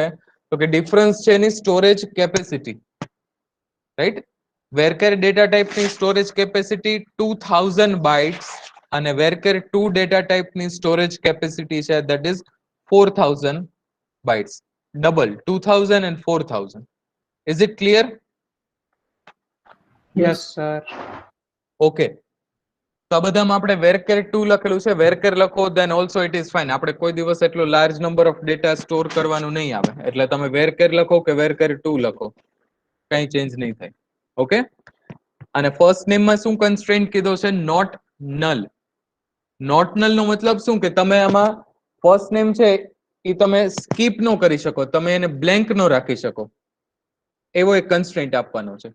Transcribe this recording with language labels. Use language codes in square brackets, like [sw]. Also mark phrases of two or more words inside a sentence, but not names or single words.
[gu] તો કે ડિફરન્સ છે એની [en] storage capacity, [gu] રાઈટ. [en] varchar data typeની storage capacity 2000 bytes [gu] અને [en] varchar 2 data typeની storage capacity [gu] છે [en] that is 4000 bytes. ડબલ, 2000 and 4000. Is it clear? Yes, sir. [gu] Okay. તો આ બધામાં આપણે વેરકેર 2 લખેલું છે, વેરકેર લખો [en] then also it is fine. [gu] આપણે કોઈ દિવસ એટલો [en] large number of data store [gu] કરવાનું નહીં આવે, એટલે તમે વેરકેર લખો કે વેરકેર 2 લખો, કઈ ચેન્જ નહીં થાય. [en] ઓકે. [gu] અને [en] first nameમાં [gu] શું કન્સ્ટ્રેન્ટ કીધો છે? [en] not null. not null [gu] નો મતલબ શું? કે તમે આમાં [en] first name [gu] છે એ તમે સ્કીપ નો કરી શકો, તમે એને બ્લેન્ક નો રાખી શકો, એવો એક કન્સ્ટ્રેન્ટ આપવાનો છે.